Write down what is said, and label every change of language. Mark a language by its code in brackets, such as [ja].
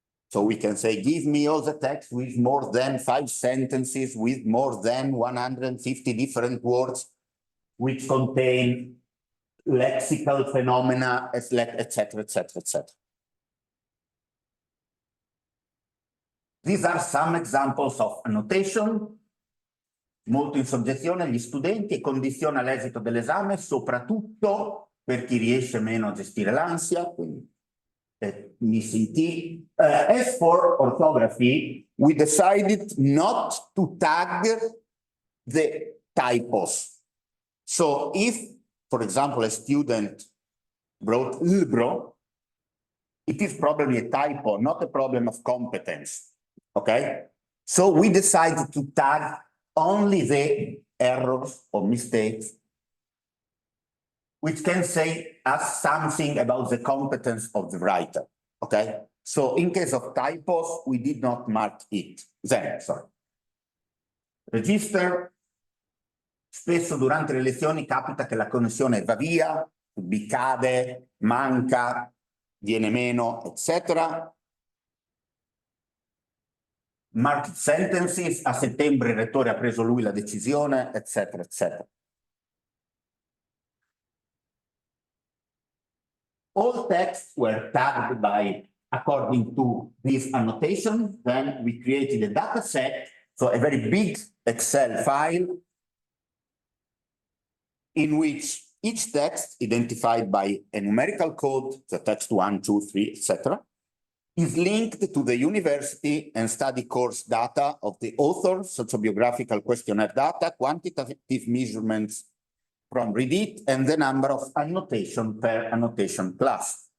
[en] So we can say, give me all the text with more than 5 sentences, with more than 150 different words, which contain lexical phenomena, etc., etc., etc. [it] These are some examples of annotation, molto in soggezione agli studenti e condiziona l'esito dell'esame, soprattutto per chi riesce meno a gestire l'ansia, quindi missing T. [en] As for orthography, we decided not to tag the typos. So if, for example, a student wrote libro, it is probably a typo, not a problem of competence. Okay? So we decided to tag only the errors or mistakes which can say us something about the competence of the writer. Okay? So in case of typos, we did not mark it. Then, sorry. Register. [it] Spesso durante le lezioni capita che la connessione va via, cade, manca, viene meno, eccetera. Marked sentences, a settembre il rettore ha preso lui la decisione, eccetera, eccetera. [en] All texts were tagged by according to this annotation. Then we created a data set, so a very big Excel file in which each text identified by a numerical code, the text 1, 2, 3, etc., is linked to the university and study course data of the author, sociobiographical questionnaire data, quantitative measurements from read-it, and the number of annotation per annotation class.